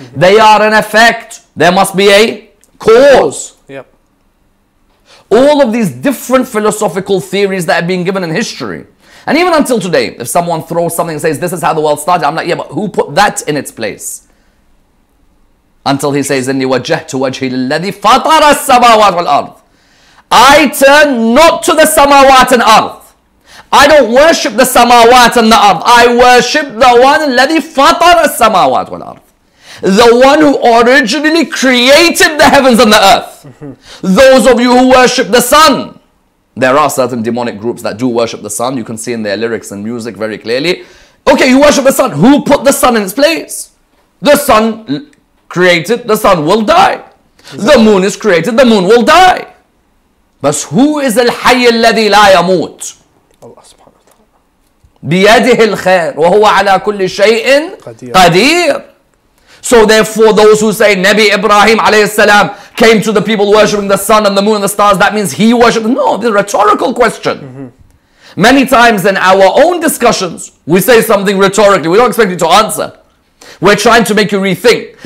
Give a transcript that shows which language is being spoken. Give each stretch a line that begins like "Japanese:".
English: They are an effect, there must be a cause. Yep. All of these different philosophical theories that have been given in history. And even until today, if someone throws something and says, this is how the world started, I'm like, yeah, but who put that in its place? Until he says,
Arabic: إِنِّي وَجَّهْتُ وَجْهِي لِلَّذِي فَطَرَ السَّمَاوَاتِ وَالْأَرْضِ.
English: I turn not to the samawat and earth. I don't worship the samawat and the earth. I worship the one
Arabic: الَّذِي فَطَرَ السَّمَاوَاتِ وَالْأَرْضِ.
English: The one who originally created the heavens and the earth. Those of you who worship the sun, there are certain demonic groups that do worship the sun. You can see in their lyrics and music very clearly. Okay, you worship the sun. Who put the sun in its place? The sun created, the sun will die. The moon is created, the moon will die. But who is
Arabic: الحي الذي لا يموت? Allah subhanahu wa ta'ala. بيده الخير وهو على كل شيء قدير.
English: So therefore, those who say Nabi Ibrahim alayhi salam came to the people worshipping the sun and the moon and the stars, that means he worshipped. No, this is a rhetorical question. Many times in our own discussions, we say something rhetorically. We don't expect you to answer. We're trying to make you rethink.